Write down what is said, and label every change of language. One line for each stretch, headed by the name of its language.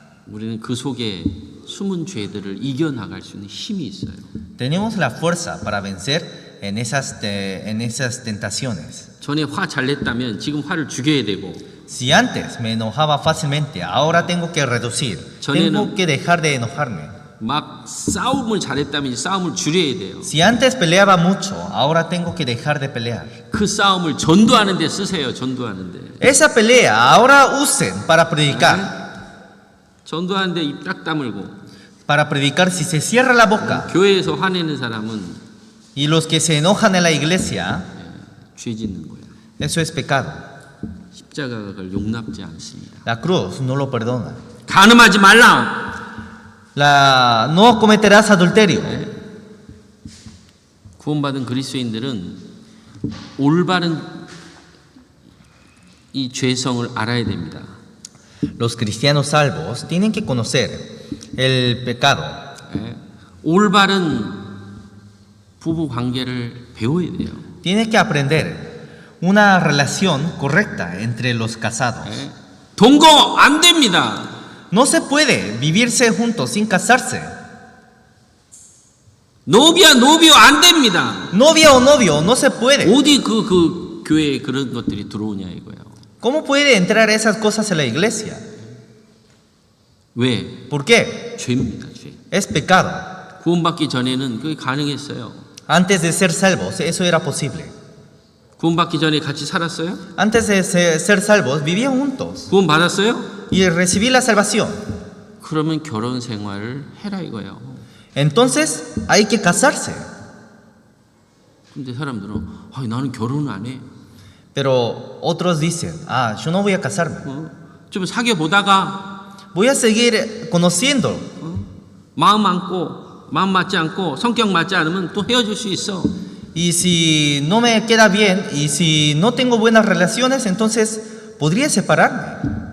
Korean: 우리는 그 속에 숨은 죄들을 이겨나갈 수 있는 힘이 있어요.
Spanish: Tenemos la fuerza para vencer en esas tentaciones.
Korean: 전에 화 잘 냈다면 지금 화를 죽여야 되고
Spanish: Si antes me enojaba fácilmente, ahora tengo que reducir. Tengo que dejar de enojarme.
Korean: 막 싸움을 잘했다면 이제 싸움을 줄여야 돼요.
Spanish: Si antes peleaba mucho, ahora tengo que dejar de pelear.
Korean: 그 싸움을 전도하는 데 쓰세요. 전도하는 데.
Spanish: Esa pelea ahora usen para predicar.
Korean: 전도하는 데 입 딱 다물고
Spanish: Para predicar, si se cierra la boca
Korean: 교회에서 화내는 사람은
Spanish: y los que se enojan en la iglesia,
Korean: 죄 짓는 거예요.
Spanish: eso es pecado.
Korean: 십자가가 그걸 용납지 않습니다.
Spanish: La cruz no lo perdona.
Korean: 간음하지 말라.
Spanish: No cometerás adulterio.
Korean: 구원받은 그리스도인들은 올바른 이 죄성을 알아야 됩니다.
Spanish: Los cristianos salvos tienen que conocer el pecado.
Korean: 올바른 부부 관계를 배워야 돼요.
Spanish: Tienen que aprender una relación correcta entre los casados.
Korean: 동거 안 됩니다.
Spanish: No se puede vivirse juntos sin casarse.
Korean: 노비야 노비요 안 됩니다.
Spanish: Novia o novio, no se puede.
Korean: 어디 그 교회에 그런 것들이 들어오냐 이거예요.
Spanish: ¿Cómo puede entrar esas cosas en la iglesia?
Korean: 왜?
Spanish: ¿Por qué?
Korean: 죄입니다. 죄.
Spanish: Es pecado.
Korean: 구원받기 전에는 그게 가능했어요.
Spanish: Antes de ser salvos, eso era posible.
Korean: 구원받기 전에 같이 살았어요?
Spanish: Antes de ser salvos, vivían juntos
Korean: 구원받았어요?
Spanish: y recibí la salvación.
Korean: 그러면 결혼 생활을 해라 이거예요.
Spanish: Entonces, hay que casarse.
Korean: 근데 사람들은 나는 결혼을 안 해.
Spanish: Pero otros dicen, yo no voy a casarme.
Korean: 좀 사귀어 보다가
Spanish: Voy a seguir conociendo.
Korean: 마음 맞지 않고 성격 맞지 않으면 또 헤어질 수 있어.
Spanish: Y si no me queda bien y si no tengo buenas relaciones, entonces podría separarme.